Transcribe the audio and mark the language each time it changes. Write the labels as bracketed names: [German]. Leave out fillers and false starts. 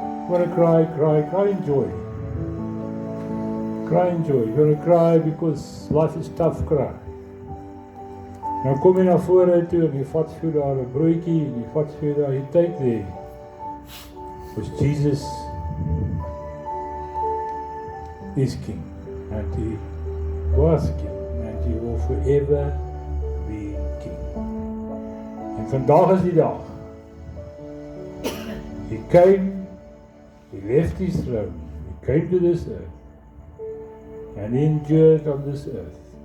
[English] You want to cry, cry, cry in joy. Cry in joy. You want to cry because life is tough, cry. [Afrikaans] Nou kom jy na vore toe en jy vat vir daar 'n broodjie en jy vat vir daar, [English] you take there. Because Jesus is King and He was King and He will forever be King. [Afrikaans] En vandag is die dag. [English] He came, He left His throne, He came to this earth and He endured on this earth.